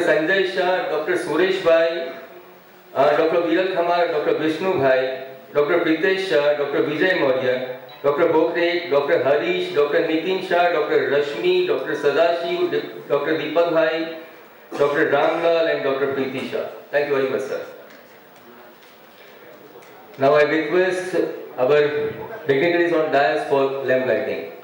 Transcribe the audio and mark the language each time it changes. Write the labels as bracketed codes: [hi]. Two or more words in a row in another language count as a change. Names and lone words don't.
[en] Sanjay Shah, Dr. Suresh Bhai, Dr. Viral Khamar, Dr. Vishnu Bhai, Dr. Pritesh Shah, Dr. Vijay Maurya, Dr. Bokre, Dr. Harish, Dr. Nitin Shah, Dr. Rashmi, Dr. Sadashiv, Dr. Deepak Bhai, Dr. Ramlal and Dr. Preeti Shah. Thank you very much, sir. Now I request our dignitaries on dais for lamp lighting.